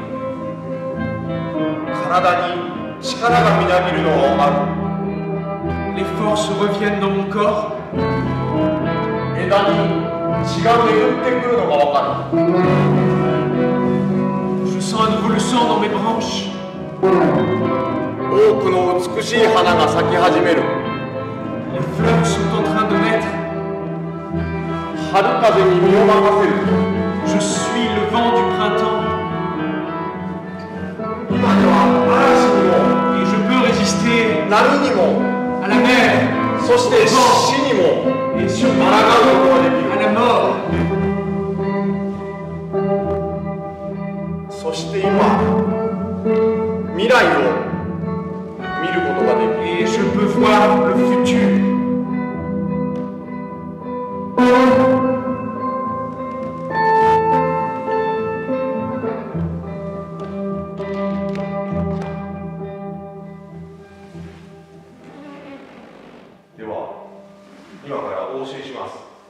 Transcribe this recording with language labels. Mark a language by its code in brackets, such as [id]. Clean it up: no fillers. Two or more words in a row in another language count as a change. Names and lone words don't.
[ja] 体に力がみなぎるのをある [fr] Les forces reviennent dans mon corps. [ja] 枝に血が巡ってくるのがわかる [fr] Je sens à nouveau le sang dans mes branches. [ja] 多くの美しい花が咲き始める [fr] Les fleurs sont en train de naître. [ja] 春風に身を任せる [fr] Je suis le vent du printemps. [ja] 今では嵐にも [fr] Et je peux résister [ja] 波にも [fr] à la mer [ja] そして死にも [fr] et [ja] 抗う [fr] surtout [ja] ことができ [fr] à [ja] る [fr] la mort. [ja] そして今未来を見ることができる [fr] Et je peux voir le futur. [ja] では今からお教えします